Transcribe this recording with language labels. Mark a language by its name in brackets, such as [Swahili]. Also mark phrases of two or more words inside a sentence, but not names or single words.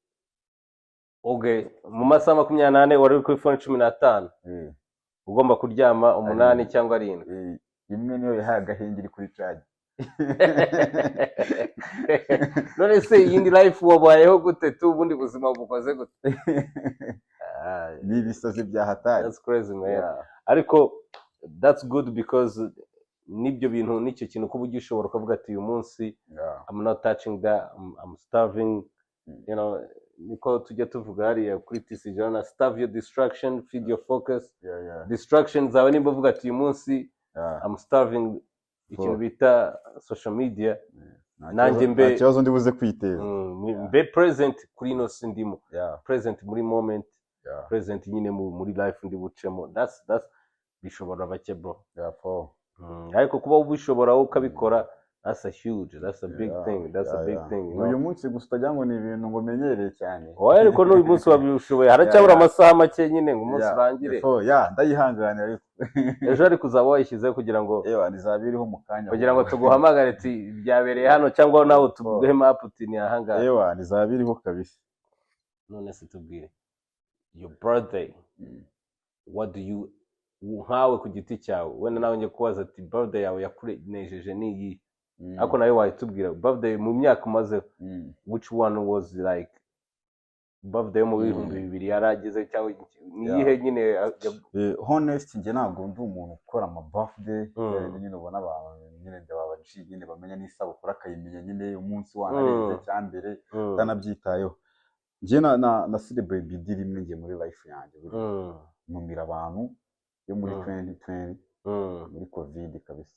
[Kinyarwanda] mu masaha 28 wari uri kuri phone 15 ugomba kuryama 8 cyangwa 7 imwe niyo yahaye agahengeri kuri charge none se iyindi life wabayeho gute tu ubundi buzima bukoze gute ni bisazi bya hatari [English] that's crazy man [Kinyarwanda] ariko [English] that's good because [Kinyarwanda] nibyo bintu nicyo kintu kuba ugishobora kuvuga ati uyu munsi [English] I'm not touching that I'm starving you know [Kinyarwanda] niko tujya tuvuga hariya kuri TC Journal [English] starve your distraction feed your focus [Kinyarwanda] distraction zawe nimba uvuga ati uyu munsi [English] I'm starving [Kinyarwanda] ikintu bita [English] social media [Kinyarwanda] nanjye mbe ikibazo ndibuze kwiteza mbe present kuri ino sindimo present muri moment present nyine muri life ndi bucemo that's bishobora bake bro ariko kuba ubishobora ukabikora [English] that's a big thing [Kinyarwanda] uyu munsi gusa utajya ngo ni ibintu ngo menyereye cyane ariko n'uyu munsi wabishoboye haracyabura amasaha make nyine ngo umunsi urangire ndayihanganira ariko ejo ari kuzaba wayishyizeho kugira ngo nizabiriho mu kanya kugira ngo tuguhamagare ati byabereye hano cyangwa nawe tuguhe map uti ni ahangaha nizabiriho kabisa none se tubwire [English] your birthday what do you [Kinyarwanda] nkawe ku giti cyawe wenda nawe njye kubaza ati birthday yawe yakunejeje niyi ariko nawe wahitubwira birthday mu myaka umaze [English] which one was like [Kinyarwanda] birthday mu 2000 yarageze cyangwa niyihe nyine honest nge ntabwo ndi umuntu ukora ama birthday nyine ubona abantu nyine ndababaci nyine bamenya n'isabukuru akayimenya nyine umunsi wanarenze cyambere utanabyitayeho nge na celebrate bidi rimwe nge muri life yanjye numira abantu yo muri 2020 muri covid kabisa